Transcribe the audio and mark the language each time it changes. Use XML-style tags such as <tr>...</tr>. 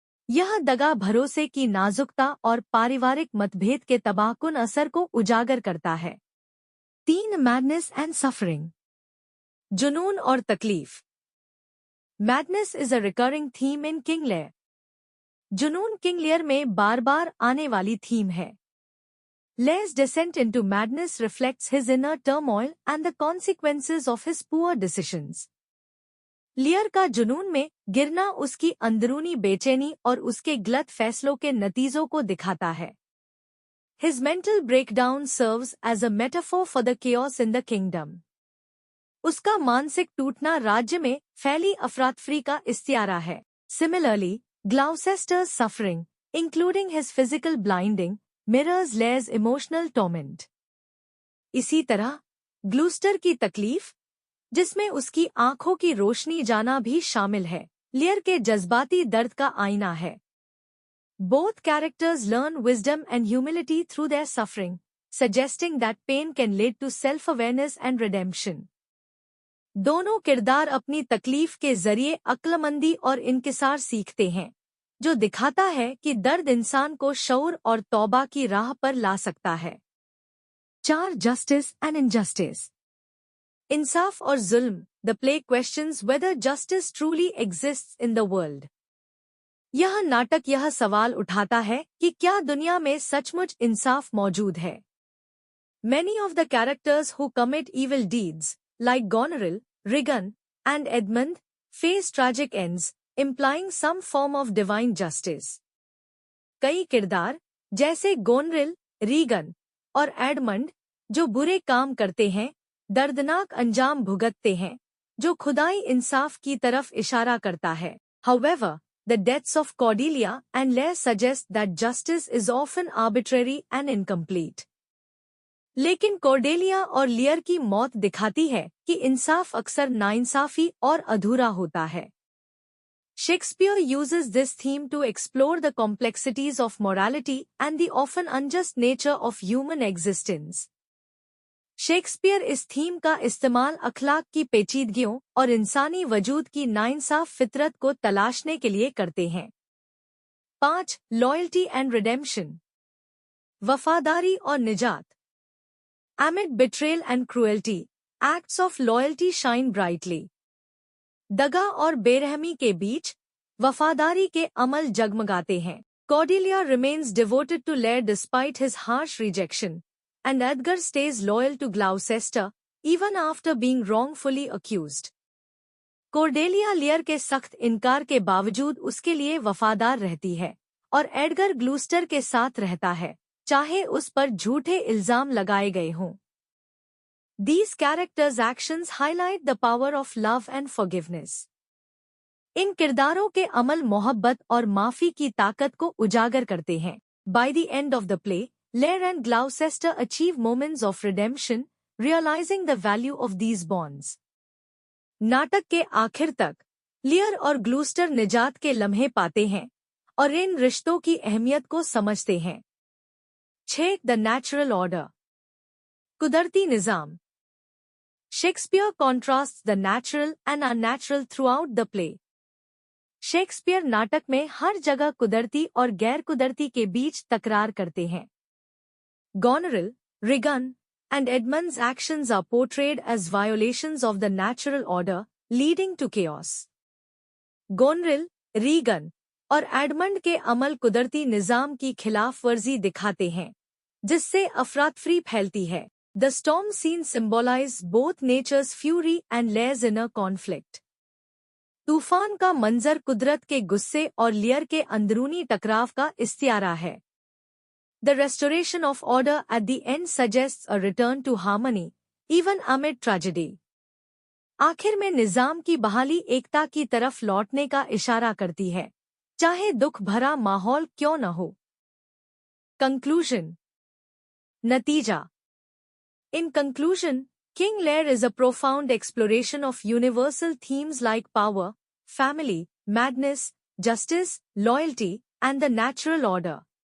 <hi>यह दगा भरोसे की नाजुकता और पारिवारिक मतभेद के तबाहकुन असर को उजागर करता है।</hi> <en>3, madness and suffering.</en> <hi>जुनून और तकलीफ।</hi> <en>Madness is a recurring theme in King Lear.</en> <hi>जुनून किंग लेयर में बार बार आने वाली थीम है।</hi> <en>Lear's descent into madness reflects his inner turmoil and the consequences of his poor decisions.</en> <hi>लियर का जुनून में गिरना उसकी अंदरूनी बेचैनी और उसके गलत फैसलों के नतीजों को दिखाता है।</hi> <en>His mental breakdown serves as a metaphor for the chaos in the kingdom.</en> <hi>उसका मानसिक टूटना राज्य में फैली अफरातफरी का इस्तियारा है।</hi> <en>Similarly, Gloucester's suffering, including his physical blinding, mirrors Lear's emotional torment.</en> <hi>इसी तरह, ग्लूस्टर की तकलीफ, जिसमें उसकी आंखों की रोशनी जाना भी शामिल है, लियर के जज्बाती दर्द का आईना है।</hi> <en>Both characters learn wisdom and humility through their suffering, suggesting that pain can lead to self-awareness and redemption.</en> <hi>दोनों किरदार अपनी तकलीफ के जरिए अक्लमंदी और इनकिसार सीखते हैं, जो दिखाता है कि दर्द इंसान को शऊर और तौबा की राह पर ला सकता है।</hi> <en>4, justice and injustice.</en> <hi>इंसाफ और जुल्म,</hi> <en>The play questions whether justice truly exists in the world.</en> <hi>यह नाटक यह सवाल उठाता है कि क्या दुनिया में सचमुच इंसाफ मौजूद है।</hi> <en>Many of the characters who commit evil deeds, like Goneril, Regan, and Edmund, face tragic ends, implying some form of divine justice.</en> <hi>कई किरदार जैसे गोनरिल, रीगन और एडमंड जो बुरे काम करते हैं, दर्दनाक अंजाम भुगतते हैं, जो खुदाई इंसाफ की तरफ इशारा करता है.</hi> <en>However, the deaths of Cordelia and Lear suggest that justice is often arbitrary and incomplete.</en> <hi>लेकिन कॉर्डेलिया और लियर की मौत दिखाती है कि इंसाफ अक्सर नाइंसाफी और अधूरा होता है.</hi> <en>Shakespeare uses this theme to explore the complexities of morality and the often unjust nature of human existence.</en> <hi>Shakespeare इस थीम का इस्तेमाल अखलाक की पेचीदगियों और इंसानी वजूद की नाइंसाफ फितरत को तलाशने के लिए करते हैं.</hi> <en>5. Loyalty and redemption.</en> <hi>वफादारी और निजात.</hi> <en>Amid betrayal and cruelty, acts of loyalty shine brightly.</en> <hi>दगा और बेरहमी के बीच वफादारी के अमल जगमगाते हैं.</hi> <en>Cordelia remains devoted to Lear despite his harsh rejection, and Edgar stays loyal to Gloucester even after being wrongfully accused.</en> <hi>Cordelia लियर के सख्त इनकार के बावजूद उसके लिए वफादार रहती है और एडगर ग्लूस्टर के साथ रहता है, चाहे उस पर झूठे इल्जाम लगाए गए हों.</hi> <en>These characters' actions highlight the power of love and forgiveness.</en> <hi>इन किरदारों के अमल मोहब्बत और माफी की ताकत को उजागर करते हैं.</hi> <en>By the end of the play, Lear and Gloucester achieve moments of redemption, realizing the value of these bonds.</en> <hi>नाटक के आखिर तक लियर और ग्लूस्टर निजात के लम्हे पाते हैं और इन रिश्तों की अहमियत को समझते हैं.</hi> <en>6. The natural order.</en> <hi>कुदरती निज़ाम.</hi> <en>Shakespeare contrasts the natural and unnatural throughout the play.</en> <hi>Shakespeare नाटक में हर जगह कुदरती और गैर कुदरती के बीच तकरार करते हैं.</hi> <en>Goneril, Regan, and Edmund's actions are portrayed as violations of the natural order, leading to chaos.</en> <hi>Goneril, Regan और एडमंड के अमल कुदरती निज़ाम की खिलाफ वर्जी दिखाते हैं, जिससे अफरातफरी फैलती है.</hi> <en>The storm scenes symbolize both nature's fury and Lear's inner conflict.</en> <hi>तूफान का मंजर कुदरत के गुस्से और लियर के अंदरूनी टकराव का इस्तियारा है.</hi> <en>The restoration of order at the end suggests a return to harmony, even amid tragedy.</en> <hi>आखिर में निज़ाम की बहाली एकता की तरफ लौटने का इशारा करती है, चाहे दुख भरा माहौल क्यों न हो.</hi> <en>Conclusion.</en> <hi>नतीजा.</hi> <en>In conclusion, King Lear is a profound exploration of universal themes like power, family, madness, justice, loyalty, and the natural order.</en>